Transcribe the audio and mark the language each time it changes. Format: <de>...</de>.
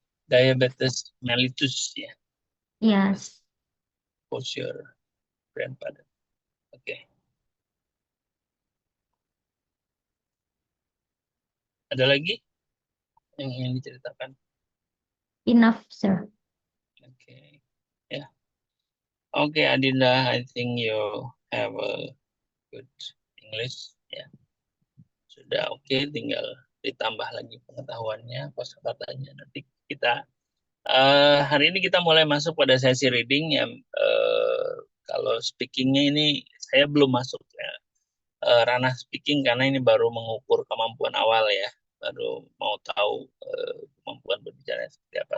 <id>Diabetes mellitus ya,</id> <en>yes. for your grandfather. Oke.</en> <id>Ada lagi yang ingin diceritakan?</id> <en>Enough, sir.</en> <id>Oke. Ya.</id> <en>Oke, Adinda, I think you have a good English.</en> <id>Ya. Sudah oke, tinggal ditambah lagi pengetahuannya, kosakatanya. Nanti kita hari ini kita mulai masuk pada sesi reading yang kalau speakingnya ini saya belum masuk ya, ranah speaking karena ini baru mengukur kemampuan awal ya, baru mau tahu kemampuan berbicara seperti apa.</id>